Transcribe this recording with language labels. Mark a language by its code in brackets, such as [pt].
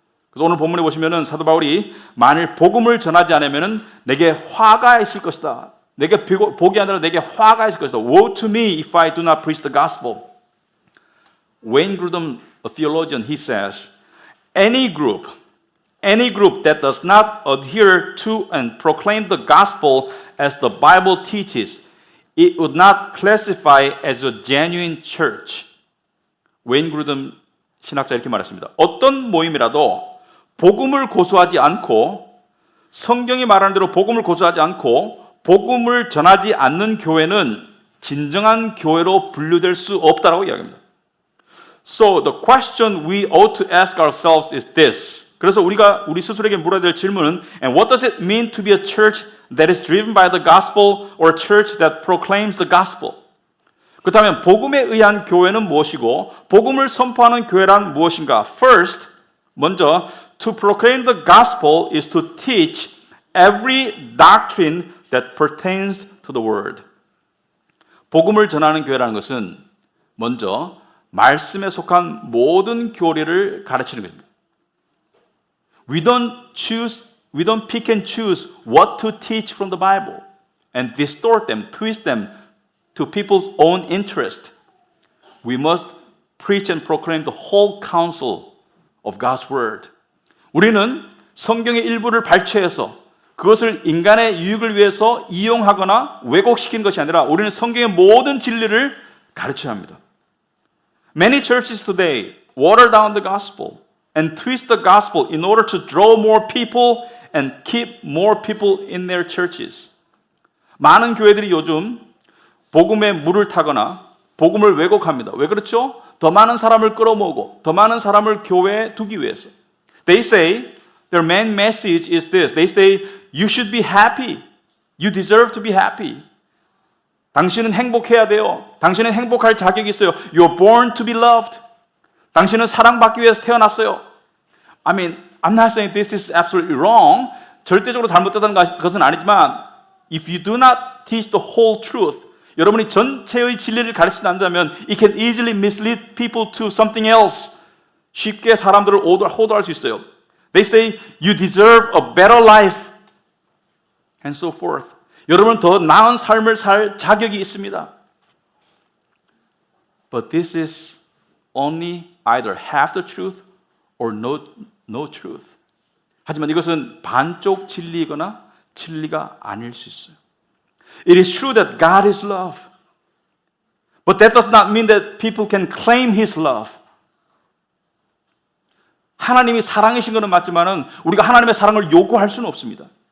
[ko] 그래서 오늘 본문에 보시면은 사도 바울이 만일 복음을 전하지 않으면은 내게 화가 있을 것이다. 내게 복이 아니라 내게 화가 있을 것이다. [en] Woe to me if I do not preach the gospel. Wayne Grudem, a theologian, he says, any group that does not adhere to and proclaim the gospel as the Bible teaches, it would not classify as a genuine church. [ko] 웨인 그루덤 신학자 이렇게 말했습니다. 어떤 모임이라도 복음을 고수하지 않고 성경이 말하는 대로 복음을 고수하지 않고 복음을 전하지 않는 교회는 진정한 교회로 분류될 수 없다라고 이야기합니다. [en] So the question we ought to ask ourselves is this. [ko] 그래서 우리가 우리 스스로에게 물어야 될 질문은 [en] And what does it mean to be a church that is driven by the gospel or a church that proclaims the gospel? [ko] 그렇다면 복음에 의한 교회는 무엇이고 복음을 선포하는 교회란 무엇인가? [en] First, [ko] 먼저 [en] to proclaim the gospel is to teach every doctrine that pertains to the word. [ko] 복음을 전하는 교회라는 것은 먼저 말씀에 속한 모든 교리를 가르치는 것입니다. [en] We don't pick and choose what to teach from the Bible and distort them, twist them to people's own interest. We must preach and proclaim the whole counsel of God's word. [ko] 우리는 성경의 일부를 발췌해서 그것을 인간의 유익을 위해서 이용하거나 왜곡시키는 것이 아니라 우리는 성경의 모든 진리를 가르쳐야 합니다. [en] Many churches today water down the gospel and twist the gospel in order to draw more people and keep more people in their churches. [ko] 많은 교회들이 요즘 복음에 물을 타거나 복음을 왜곡합니다. 왜 그렇죠? 더 많은 사람을 끌어모으고 더 많은 사람을 교회에 두기 위해서. [en] They say their main message is this. They say you should be happy. You deserve to be happy. [ko] 당신은 행복해야 돼요. 당신은 행복할 자격이 있어요. [en] You're born to be loved. [ko] 당신은 사랑받기 위해서 태어났어요. [en] I mean, I'm not saying this is absolutely wrong. [ko] 절대적으로 잘못되다는 것은 아니지만 [en] if you do not teach the whole truth, [ko] 여러분이 전체의 진리를 가르치지 않는다면 [en] it can easily mislead people to something else. [ko] 쉽게 사람들을 호도할 수 있어요. [en] They say you deserve a better life and so forth. [ko] 여러분은 더 나은 삶을 살 자격이 있습니다. [en] But this is only either half the truth or no truth. [ko] 하지만 이것은 반쪽 진리이거나 진리가 아닐 수 있어요. [en] It is true that God is love. But that does not mean that people can claim His love. [ko] 하나님이 사랑이신 것은 맞지만은 우리가 하나님의 사랑을 요구할 수는 없습니다.